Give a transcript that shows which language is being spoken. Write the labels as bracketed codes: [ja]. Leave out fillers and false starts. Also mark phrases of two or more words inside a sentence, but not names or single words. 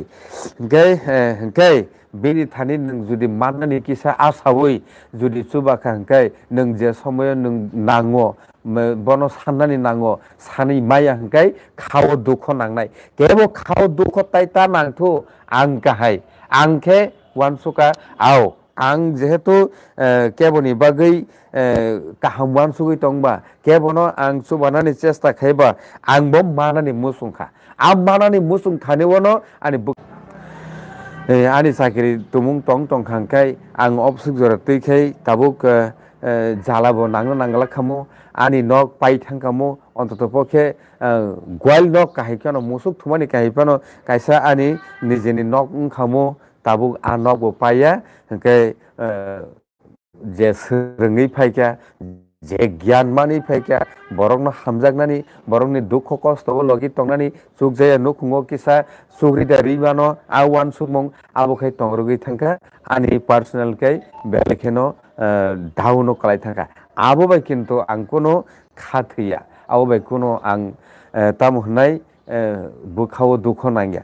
[trp] hingkai bini thani nung judi mannani kisa asawoi judi chubakha hingkai nung je somoyo nung nango bono sannani nango sani maya hingkai khao dukho nangnai kebo khao dukho tai ta nangthu ang kahai angke wansuka au ang jehetu keboni bagai kaham wansugui tongba kebono ang subanani chesta khaiba ang bom manani musungkha am manani musung khani wono ani sakiri tumung tong khangkai ang opsuk jora teikhai tabuk jalabo nangla khamo ani nok pai thangkamo [bn] অন্তত পক্ষে [trp] গোয়াল নক কাহিকানো মুসুক থুমানি কাহিপানো কাইসা আনি নিজেনি নক খামো তাবুক আ নক বো পাইয়া হংকে যে সরঙ্গি ফাইকা যে জ্ঞান মানি ফাইকা বরকনো হামজাগনানি বরকনি [bn] দুঃখ কষ্ট [trp] লগি তংনানি চুক জায়া নুখুঙ্গো কিসা সুগ্রিদা রিবানো আওয়ান সুমং আবখাই তংরগি থাঙ্কা আনি পার্সোনাল কাই বেলেখেনো ডাউনো কালাই থাঙ্কা আবো বাই কিন্তু আং কোনো খাথিয়া abo bai kuno ang tamo hnai bukhao dukho nangya